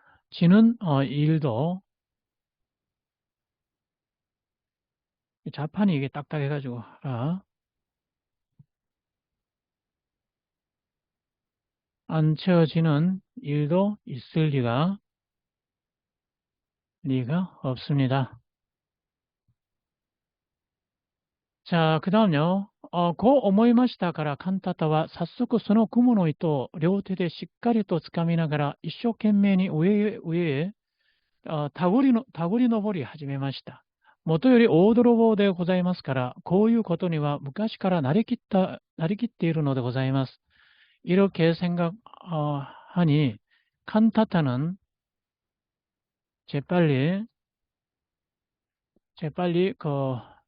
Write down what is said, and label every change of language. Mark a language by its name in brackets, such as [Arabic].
[Korean] 지는 일도 자판이 이게 딱딱해가지고 안 채워지는 일도 있을 리가 없습니다. 자, 그 다음요. [Japanese] 고思いましたから、カンタタは早速その雲の糸を両手でしっかりと掴みながら、一生懸命に上へたぐり登り始めました。もとより大泥棒でございますから、こういうことには昔から慣れきっているのでございます。 [Korean] 이렇게 생각하니 칸타타는 재빨리 재빨리 그